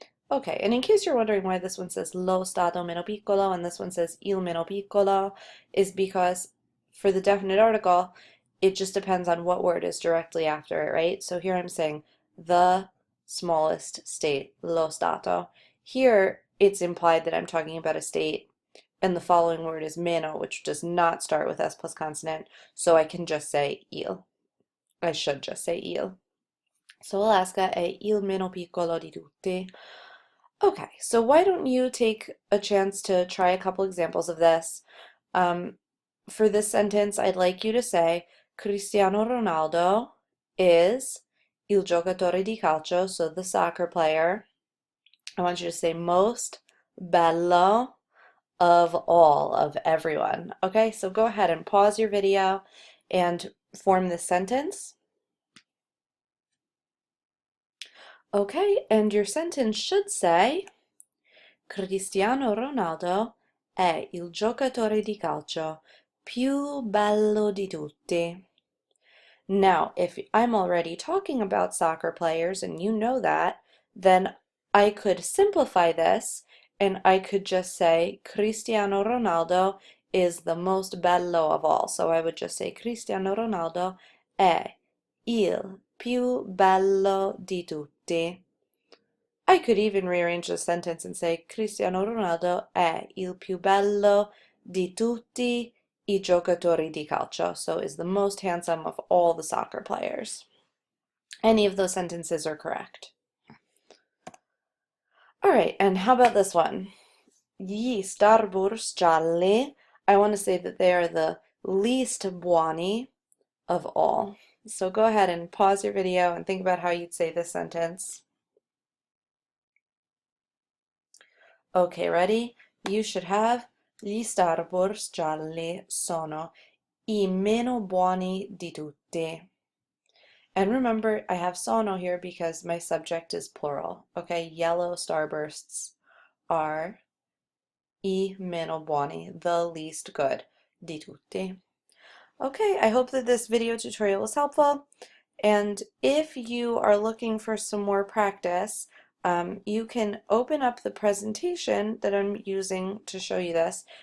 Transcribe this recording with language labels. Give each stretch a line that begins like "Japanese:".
English: Okay, and in case you're wondering why this one says
Italian: lo stato meno piccolo
English: and this one says
Italian: il meno piccolo,
English: is because for the definite article, it just depends on what word is directly after it, right? So here I'm saying the smallest state,
Italian: lo stato.
English: Here, it's implied that I'm talking about a state, and the following word is meno, which does not start with S plus consonant, so I can just say il. I should just say il.
Italian: So Alaska è il meno piccolo di tutti.
English: Okay, so why don't you take a chance to try a couple examples of this? For this sentence, I'd like you to say Cristiano Ronaldo is
Italian: il giocatore di calcio,
English: so the soccer player. I want you to say most bello of all, of everyone. Okay, so go ahead and pause your video and form this sentence. Okay, and your sentence should say,
Italian: Cristiano Ronaldo è il giocatore di calcio più bello di tutti.
English: Now, if I'm already talking about soccer players and you know that, then I could simplify this and I could just say Cristiano Ronaldo is the most bello of all. So I would just say
Italian: Cristiano Ronaldo è il più bello di tutti.
English: I could even rearrange the sentence and say Cristiano Ronaldo
Italian: è il più bello di tutti I giocatori di calcio,
English: so is the most handsome of all the soccer players. Any of those sentences are correct. All right, and how about this one? Gli Starburst gialli, I want to say that they are the least buoni of all. So go ahead and pause your video and think about how you'd say this sentence. Okay, ready? You should have
Italian: Gli Starburst gialli sono I meno buoni di tutti.
English: And remember, I have sono here because my subject is plural. Okay, yellow starbursts are
Italian: I meno buoni,
English: the least good,
Italian: di tutti.
English: Okay, I hope that this video tutorial was helpful. And if you are looking for some more practice, you can open up the presentation that I'm using to show you this.